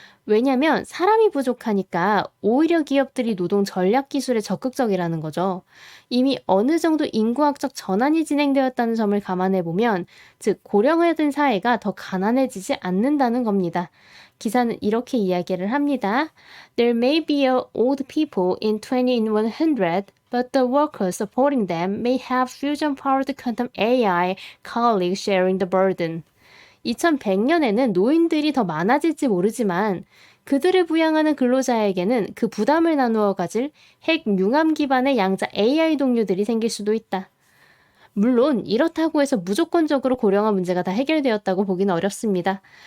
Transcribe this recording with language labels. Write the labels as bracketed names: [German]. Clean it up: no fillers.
[Korean] 왜냐면 사람이 부족하니까 오히려 기업들이 노동 전략 기술에 적극적이라는 거죠. 이미 어느 정도 인구학적 전환이 진행되었다는 점을 감안해 보면, 즉 고령화된 사회가 더 가난해지지 않는다는 겁니다. 기사는 이렇게 이야기를 합니다. [English] There may be old people in 20 in 100, but the workers supporting them may have fusion-powered quantum AI colleagues sharing the burden. [Korean] 2100년에는 노인들이 더 많아질지 모르지만 그들을 부양하는 근로자에게는 그 부담을 나누어 가질 핵 융합 기반의 양자 AI 동료들이 생길 수도 있다. 물론 이렇다고 해서 무조건적으로 고령화 문제가 다 해결되었다고 보기는 어렵습니다.